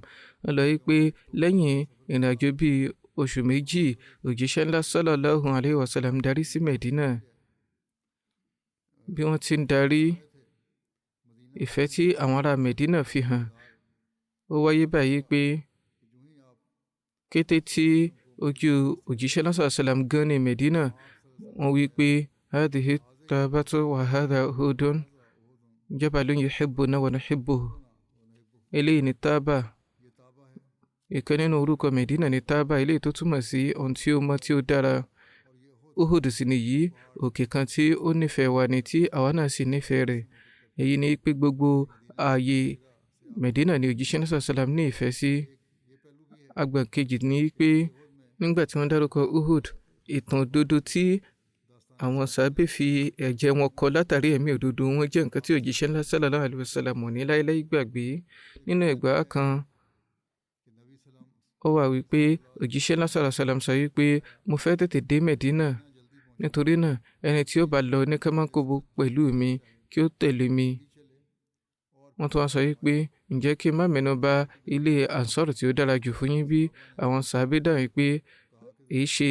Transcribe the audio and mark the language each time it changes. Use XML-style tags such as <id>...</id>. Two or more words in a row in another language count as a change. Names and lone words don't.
<yo>Wọ́n lọ wípé lẹ́yìn ìrìnàjò bíi oṣù méjì, òjíṣẹ́ ńlá</yo> <ar>صلى الله عليه وسلم</ar> <yo>darí sí Medina. Bí wọ́n ti ń darí, ìfẹ́ tí àwọn ará Medina fi hàn, ó wáyé báyìí pé kété tí ojú òjíṣẹ́ ńlá</yo> <ar>صلى الله عليه وسلم</ar> <yo>gan ní Medina, wọ́n wí pé</yo> <ar>هذه التابة وهذا أحد جبل يحبنا ونحبه.</ar> <yo>Eléyìí ni Tábà. Ìkan nínú orúkọ Medina ni Tábà, eléyìí tó túmọ̀ sí ohun tí ó mọ́ tí ó dára. Uhud sì nìyí, òkè kan tí ó nífẹ̀ẹ́ wa ni tí àwa náà sì nífẹ̀ẹ́ rẹ̀. Èyí ni pé gbogbo ààyè Medina ni òjíṣẹ́ náà sàlám ní ìfẹ́ sí. Àgbà kejì ni pé nígbà tí wọ́n dárúkọ Uhud, ìtàn òdodo tí àwọn sàábé fi ẹ̀jẹ̀ wọn kọ látàrí ẹ̀mí òdodo wọn jẹ́ nǹkan tí òjíṣẹ́ ńlá</yo> <ar>صلى الله عليه وسلم</ar> <yo>ní láéláé gbàgbé. Nínú ẹgbàá kan, ó wà wípé òjíṣẹ́ ńlá</yo> <ar>صلى الله عليه وسلم</ar> <yo>sọ wípé mo fẹ́ tètè dé Medina, nítorí náà ẹni tí ó bá lọ ní kámákòbó pẹ̀lú mi kí ó tẹ̀lé mi. Wọ́n tún wá sọ wípé ǹjẹ́ kí n má mẹ́nu bà ilé Ansar tí ó dára jù fún yín bí? Àwọn sàábé dáhùn wípé èyí ṣe.</yo>